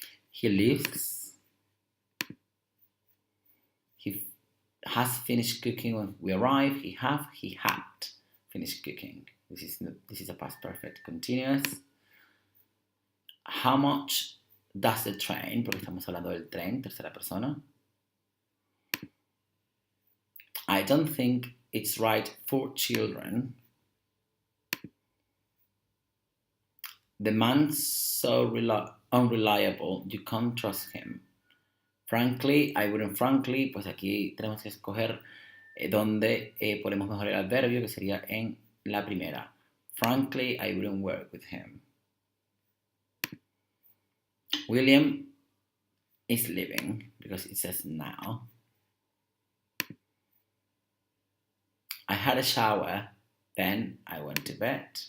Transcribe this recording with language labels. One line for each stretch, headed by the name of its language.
English: He lives. He has finished cooking when we arrive. He had finished cooking. This is a past perfect continuous. How much does the train?
Spanish: Porque estamos hablando del tren, tercera persona.
English: I don't think it's right for children. The man's so unreliable, you can't trust him. Frankly, I wouldn't frankly,
Spanish: pues aquí tenemos que escoger donde ponemos mejor el adverbio, que sería en la primera.
English: Frankly, I wouldn't work with him. William is leaving, because it says now. I had a shower, then I went to bed.